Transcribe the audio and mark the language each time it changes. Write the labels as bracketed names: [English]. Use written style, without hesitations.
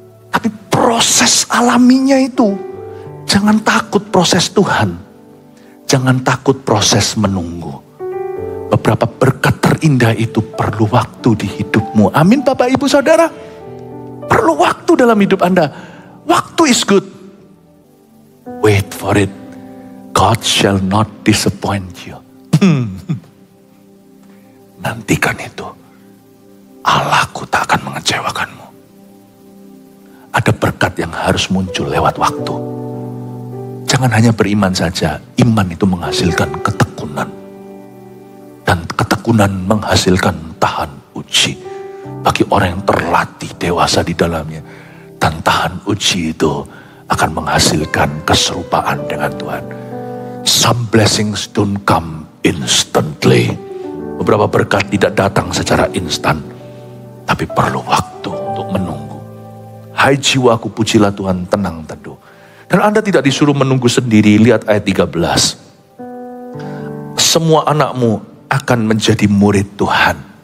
[Indonesian] Tapi proses alaminya itu, jangan takut proses Tuhan. Jangan takut proses menunggu. Beberapa berkat terindah itu perlu waktu di hidupmu. Amin Bapak Ibu Saudara. Perlu waktu dalam hidup Anda. [English] Waktu is good. Wait for it. God shall not disappoint you. [Indonesian] Nantikan itu. Allahku tak akan mengecewakanmu. Ada berkat yang harus muncul lewat waktu. Jangan hanya beriman saja. Iman itu menghasilkan ketekunan. Dan ketekunan menghasilkan tahan uji. Bagi orang yang terlatih dewasa di dalamnya. Dan tahan uji itu akan menghasilkan keserupaan dengan Tuhan. [English] Some blessings don't come instantly. [Indonesian] Beberapa berkat tidak datang secara instan. Tapi perlu waktu untuk menunggu. Hai jiwaku, pujilah Tuhan, tenang teduh. Dan Anda tidak disuruh menunggu sendiri. Lihat ayat 13. Semua anakmu akan menjadi murid Tuhan.